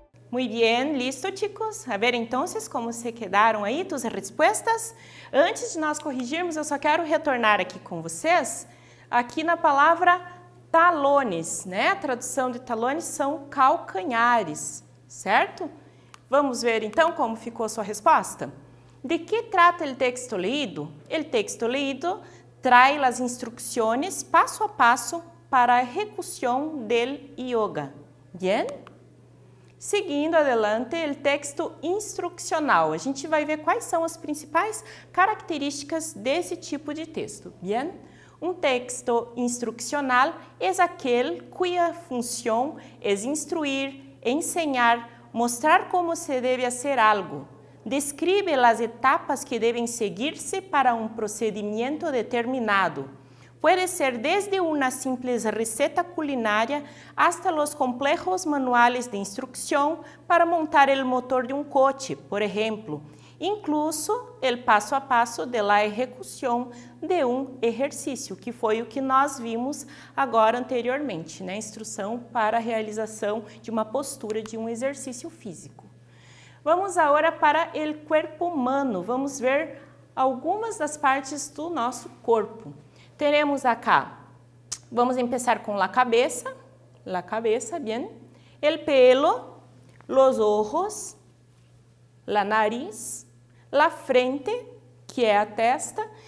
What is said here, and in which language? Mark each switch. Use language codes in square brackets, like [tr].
[es] Muy bien, listo, chicos? [pt] A ver, então, como se quedaram aí tus respostas? Antes de nós corrigirmos, eu só quero retornar aqui com vocês, aqui na palavra talones, né? A tradução de talones são calcanhares, certo? Vamos ver, então, como ficou a sua resposta? [es] ¿De que trata el texto leído? El texto leído trae las instrucciones paso a paso para a ejecución del yoga. Bien? [pt] Seguindo adelante, o texto instrucional. A gente vai ver quais são as principais características desse tipo de texto. [es] Bien? [pt] Um texto instrucional é aquele cuya função é instruir, ensinar, mostrar como se deve fazer algo. Describe as etapas que devem seguir-se para um procedimento determinado. [es] Puede ser desde una simple receta culinaria hasta los complejos manuales de instrucción para montar el motor de un coche, por ejemplo, incluso el paso a paso de la ejecución de um exercício, [pt] que foi o que nós vimos agora anteriormente, né? Instrução para a realização de uma postura de um exercício físico. Vamos agora para o corpo humano, vamos ver algumas das partes do nosso corpo. Teremos acá, vamos começar com la cabeça, [es] bien, el pelo, los ojos, la nariz, la frente, [pt] que é a testa.